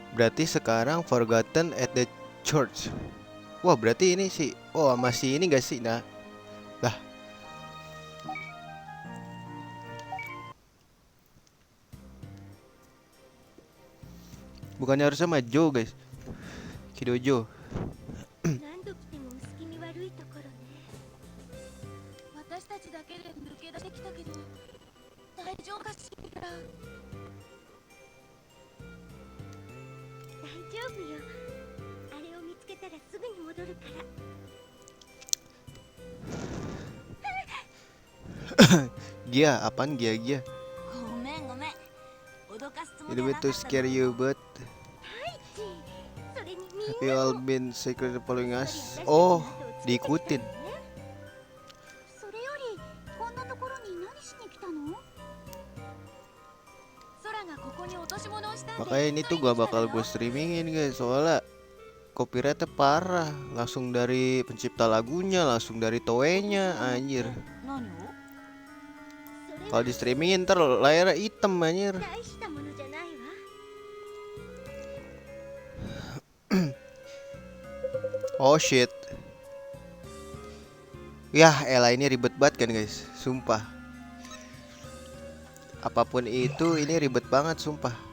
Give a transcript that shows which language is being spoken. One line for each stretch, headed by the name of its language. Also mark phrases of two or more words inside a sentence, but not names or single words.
Indonesian: Berarti sekarang
English: Forgotten at the Church.
Indonesian: Wah, berarti ini sih. Oh, masih ini gak sih? Nah, lah, bukannya harusnya sama Joe, guys. Kidojo.
Japanese: 何度来ても薄気味悪いところね。私たちだけで抜け出してきたけど大丈夫かしら。大丈夫よ。あれを見つけたらすぐに戻るから。
Indonesian: Gia, apaan Gia?
Japanese: ごめんごめん。脅かすつも
English: It
Japanese: りは
English: was
Japanese: なか
English: to
Japanese: ったの。
English: scare you, but
Japanese: それにみん
English: have you
Japanese: な
English: all
Japanese: も
English: been secretly following
Japanese: こっ
English: us?
Japanese: そり私たちの Oh, 後をつけてきたのね。
Indonesian: diikutin.
Japanese: それよりこんなところに何しに来たの？空がここに落とし物をしたんで。
Indonesian: Makanya ini tuh gak bakal gue streamingin, guys. Soalnya copyrightnya parah. Langsung dari pencipta lagunya, langsung dari Toei-nya, anjir.
Japanese: 何を？
Indonesian: Kalau di streamingin ntar layarnya hitam, anjir.
Japanese: 大したものじゃないわ。
English: Oh shit.
Indonesian: Yah, elah ini ribet banget kan, guys. Sumpah. Apapun itu, ini ribet banget, sumpah.